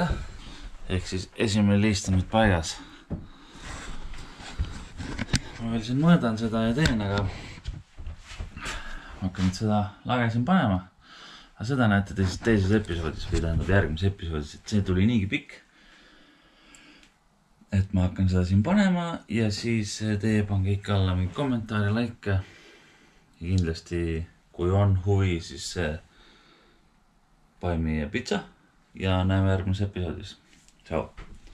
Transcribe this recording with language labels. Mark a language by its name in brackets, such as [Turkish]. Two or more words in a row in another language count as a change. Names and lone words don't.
[Estonian] Ehk siis esimene liist on nüüd paigas. Ma veel siin mõõdan seda ja teen, aga ma hakkan nüüd seda lage siin panema. Aga seda näete teises episoodis või tähendab järgmises episoodis, et see tuli niigi pikk. Et ma hakkan seda siin panema ja siis teie pange ikka alla mingi kommentaari, like. Ja kindlasti kui on huvi, siis [English] buy me a pizza [Estonian] ja näeme järgmises episoodis. Ciao!